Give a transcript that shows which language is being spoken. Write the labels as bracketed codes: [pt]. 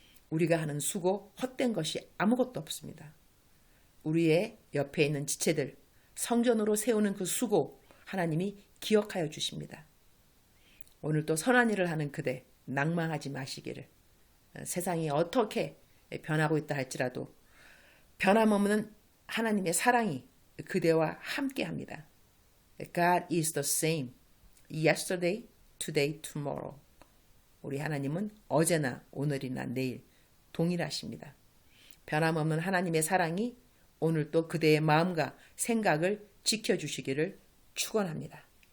[ko] 우리가 하는 수고 헛된 것이 아무것도 없습니다. 우리의 옆에 있는 지체들 성전으로 세우는 그 수고 하나님이 기억하여 주십니다. 오늘도 선한 일을 하는 그대 낭망하지 마시기를. 세상이 어떻게 변하고 있다 할지라도 변함없는 하나님의 사랑이 그대와 함께합니다. [en] God is the same, yesterday, today, tomorrow. [ko] 우리 하나님은 어제나 오늘이나 내일 동일하십니다. 변함없는 하나님의 사랑이 오늘 또 그대의 마음과 생각을 지켜주시기를 축원합니다.